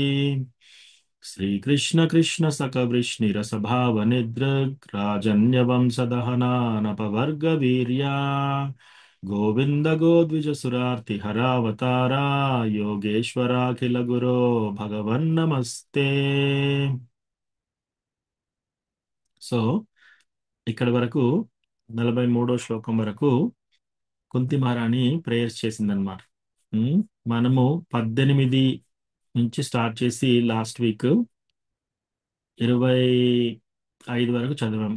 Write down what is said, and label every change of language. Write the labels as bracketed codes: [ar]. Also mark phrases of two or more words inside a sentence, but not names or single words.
[sa] श्रीकृष्ण कृष्ण सकवृष्णिरसभावनिदृग् राजन्यवंशदहनानपवर्गवीर्या गोविन्द गोद्विजसुरार्तिहरावतारा योगेश्वराखिल गुरो भगवन्नमस्ते। [te] సో ఇక్కడ వరకు 43వ శ్లోకం వరకు కుంతి మహారాణి ప్రేయర్స్ చేసిందనమాట. మనము 18 నుంచి స్టార్ట్ చేసి [en] last week [te] 25 వరకు చదివాం.